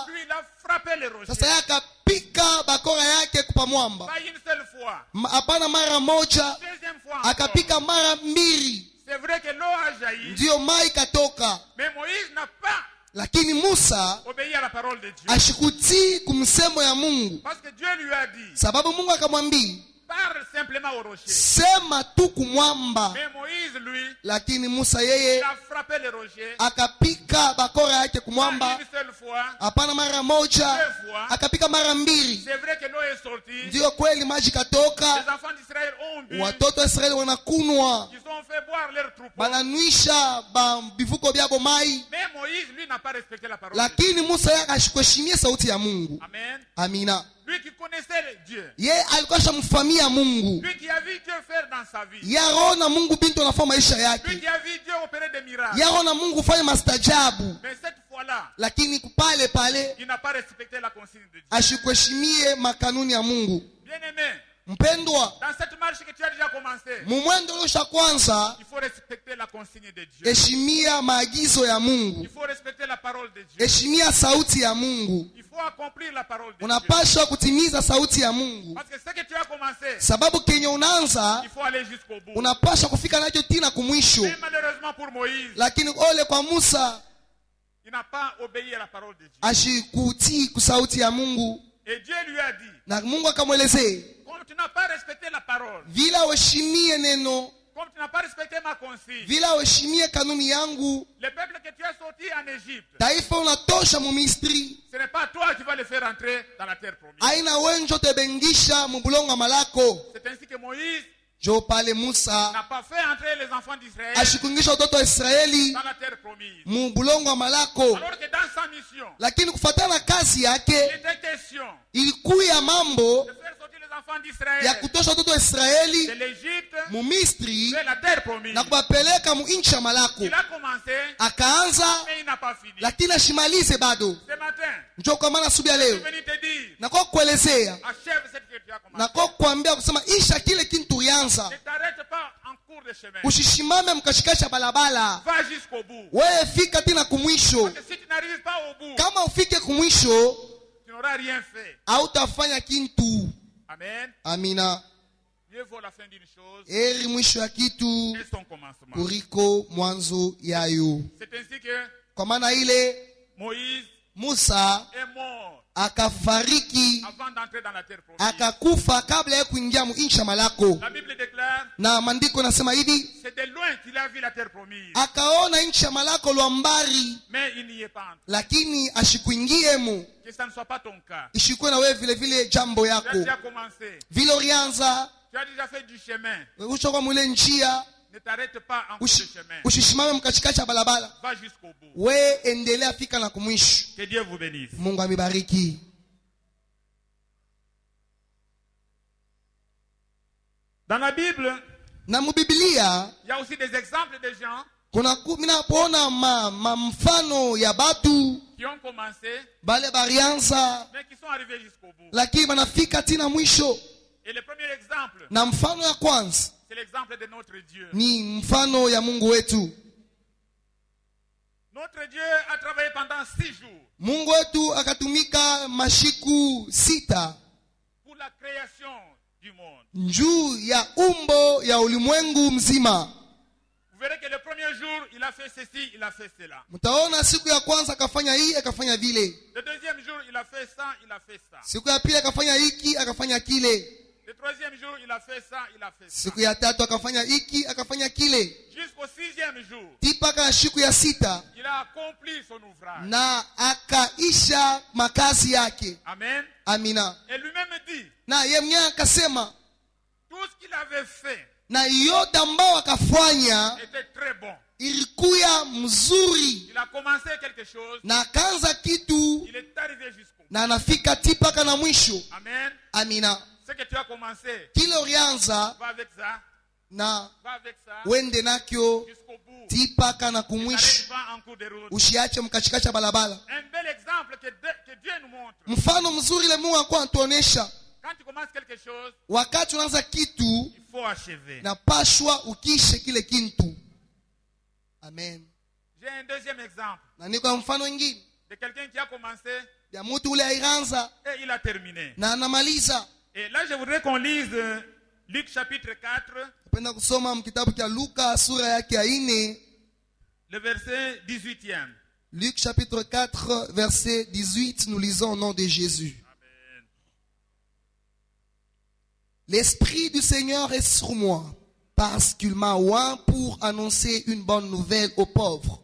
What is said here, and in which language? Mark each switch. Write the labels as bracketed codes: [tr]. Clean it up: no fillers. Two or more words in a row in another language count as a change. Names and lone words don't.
[fr] lui il a frappé le rocher. [sw] sasa yeye akapika bakora yake kupa mwamba. [fr] Pas une seule fois. [sw] Hapana mara moja, [fr] Deuxième fois encore. [sw] akapika mara mbili, [fr] C'est vrai que l'eau a jailli, [sw] ndiyo mai katoka. [fr] mais Moïse n'a pas [sw] Lakini Musa [fr] obéi à la parole de Dieu. [sw] ashikutii kumsemo ya Mungu, [fr] Parce que Dieu lui a dit, [sw] sababu Mungu akamwambia [fr] parle simplement au rocher. [sw] sema tu kumwamba. [fr] Mais Moïse, lui, [sw] Lakini Musa [fr] il [sw] yeye [fr] a frappé le rocher. [sw] akapika bakora yake [fr] Pas [sw] kumwamba, [fr] une seule fois. [sw] hapana mara moja, [fr] Deux fois. [sw] akapika mara mbili. [fr] C'est vrai que l'eau est sortie. [sw] Ndiyo kweli maji katoka, [fr] Les enfants d'Israël ont bu. [sw] watoto wa Israeli wanakunwa, [fr] Ils ont fait boire leur troupeau. [sw] bananwisha bivuko byabo mai. [fr] Mais Moïse, lui, n'a pas respecté la parole de Dieu. [sw] Lakini Musa yeye akashikuheshimia sauti ya Mungu. [fr] Amen. [sw] Amina. [fr] Lui qui connaissait Dieu. [sw] Ye alikuwa shamfamia Mungu, [fr] Lui qui a vu Dieu faire dans sa vie. [sw] ye aona Mungu bintu anafanya maisha [fr] Lui [sw] yake, [fr] qui a vu Dieu opérer des miracles. [sw] ye aona Mungu fanya mastajabu. [fr] Mais cette fois-là, [sw] Lakini pale pale [fr] il n'a pas respecté la consigne de Dieu. [sw] ashikuheshimie makanuni ya Mungu. [fr] Bien-aimé, [sw] Mpendwa, [fr] dans cette marche que tu as déjà commencé, [sw] mumwendo uliosha kwanza, [fr] il faut respecter la consigne de Dieu. [sw] heshimia maagizo ya [fr] Il [sw] Mungu, [fr] faut respecter la parole de Dieu. [sw] heshimia sauti ya Mungu. [fr] Il faut accomplir la parole de Dieu. [sw] Unapaswa kutimiza sauti ya Mungu, [fr] Parce que ce que tu as commencé, [sw] sababu kenye unaanza [fr] il faut aller jusqu'au bout. [sw] unapaswa kufika nacho tina kumwisho. [fr] Mais malheureusement pour Moïse, [sw] Lakini ole kwa Musa, [fr] il n'a pas obéi à la parole de Dieu. [sw] ashikutii kusauti ya Mungu, [fr] Et Dieu lui a dit, [sw] na Mungu akamwelezee [fr] comme tu n'as pas respecté la parole, [sw] vile uheshimie neno, [fr] comme tu n'as pas respecté ma consigne, [sw] vile uheshimie kanuni yangu, [fr] le peuple que tu as sorti en Égypte, [sw] taifa unatosha mu Misri, [fr] ce n'est pas toi qui vas le faire entrer dans la terre promise. [sw] aina wenjo tebengisha mu bulongo malako. [fr] C'est ainsi que Moïse [sw] Jo pale Musa [fr] n'a pas fait entrer les enfants d'Israël [sw] ashikungisha watoto wa Israeli [fr] dans la terre promise. [sw] mu bulongo wa malako. [fr] Alors que dans sa mission, [sw] Lakini kufuatana na kazi [fr] il [sw] yake [fr] était question [sw] ilikuya mambo [fr] de faire sortir les enfants [sw] ya [fr] d'Israël [sw] kutosha watoto wa [fr] de [sw] Israeli [fr] l'Égypte [sw] mu Misri [fr] vers la terre promise. [sw] na kubapeleka mu nchi ya malako. [fr] Il a commencé, [sw] Akaanza [fr] mais il n'a pas fini. [sw] lakini ashimalize bado. [fr] Ce matin, [sw] Njoo kwa maana asubuhi ya [fr] je suis [sw] leo [fr] venu te dire, [sw] na kwa kuelezea [fr] achève ce que tu as commencé. [sw] na kwa kuambia kusema isha kile kintu ulianza. [fr] Ne t'arrête pas en cours de chemin. [sw] Usishimame mkashikasha balabala, [fr] Va jusqu'au bout. [sw] wewe fika tena kumwisho. [fr] Parce que si tu n'arrives pas au bout, [sw] Kama ufike kumwisho [fr] tu n'auras rien fait. [sw] hautafanya kintu. [fr] Amen. [sw] Amina. [fr] Mieux vaut la fin d'une chose [sw] Heri mwisho ya kitu [fr] que son commencement. [sw] kuliko mwanzo yayo. [fr] C'est ainsi que [sw] Kwa maana ile [fr] Moïse [sw] Musa [fr] est mort [sw] akafariki, [fr] avant d'entrer dans la terre promise. [sw] akakufa kabla ya kuingia mu nchi ya malako. [fr] La Bible déclare, [sw] Na maandiko nasema hivi, [fr] c'est de loin qu'il a vu la terre promise, [sw] akaona nchi ya malako lwa mbari, [fr] mais il n'y est pas entré. [sw] lakini ashikuingiemo. [fr] Que ça ne soit pas ton cas. [sw] Ishikuwe na wewe vile vile jambo [fr] Tu as [sw] yako [fr] déjà commencé. [sw] vile ulianza, [fr] Tu as déjà fait du chemin. [sw] ushoka mwile njia, [fr] Ne t'arrête pas en cours de chemin. [sw] usishimame mkachikacha balabala, [fr] Va jusqu'au bout. [sw] we endelea fika na kumwisho. [fr] Que Dieu vous bénisse. [sw] Mungu amebariki. [fr] Dans la Bible, [sw] Na mubibilia [fr] il y a aussi des exemples de gens [sw] minapoona mfano ya batu [fr] qui ont commencé, [sw] bale barianza [fr] mais qui sont arrivés jusqu'au bout. [sw] lakini banafika tina mwisho. [fr] Et le premier exemple, [sw] Na mfano ya kwanza [fr] c'est l'exemple de notre Dieu. [sw] ni mfano ya Mungu wetu. [fr] Notre Dieu a travaillé pendant 6 jours [sw] Mungu wetu akatumika mashiku 6 [fr] pour la création du monde. [sw] njuu ya umbo ya ulimwengu mzima. [fr] Vous verrez que le premier jour, il a fait ceci, il a fait cela. [sw] Mtaona siku ya kwanza akafanya hii akafanya vile, [fr] Le deuxième jour, il a fait ça, il a fait ça. [sw] siku ya pili akafanya hiki akafanya kile, [fr] Le troisième jour, il a fait ça, il a fait ça. [sw] siku ya tatu akafanya hiki akafanya kile, [fr] Jusqu'au 6e jour, [sw] tipaka siku ya 6 [fr] il a accompli son ouvrage. [sw] na akaisha makazi yake. [fr] Amen. [sw] Amina. [fr] Et lui-même dit, [sw] Na yeye mwenyewe akasema [fr] tout ce qu'il avait fait [sw] na yote ambao akafanya [fr] était très bon. [sw] ilikuya mzuri, [fr] Il a commencé quelque chose, [sw] na akaanza kitu [fr] il est arrivé jusqu'au bout. [sw] na anafika tipaka na mwisho. [fr] Amen. [sw] Amina. [fr] Ce que tu as commencé, [sw] Kile ulianza [fr] va avec ça, [sw] na [fr] Va avec ça [sw] wende nakyo [fr] jusqu'au bout. [sw] tipaka na [fr] N'arrête [sw] kumwisho, [fr] pas en cours de route. [sw] usiache mkachikacha balabala. [fr] Un bel exemple que Dieu nous montre. [sw] Mfano mzuri ile Mungu alikuwa anatuonesha, [fr] Quand tu commences quelque chose, [sw] wakati unaanza kitu [fr] il faut achever. [sw] na pashwa ukishe kile kintu. [fr] Amen. J'ai un deuxième exemple [sw] Na niko na mfano mwingine [fr] de quelqu'un qui a commencé [sw] ya mtu ule airanza [fr] et il a terminé. [sw] na anamaliza. [fr] Et là, je voudrais qu'on lise Luc chapitre 4, [sw] Napenda kusoma mkitabu cha Luka sura yake ya 4, [fr] le verset 18e. Luc chapitre 4 verset 18, nous lisons au nom de Jésus. Amen. L'Esprit du Seigneur est sur moi, parce qu'il m'a oint pour annoncer une bonne nouvelle aux pauvres.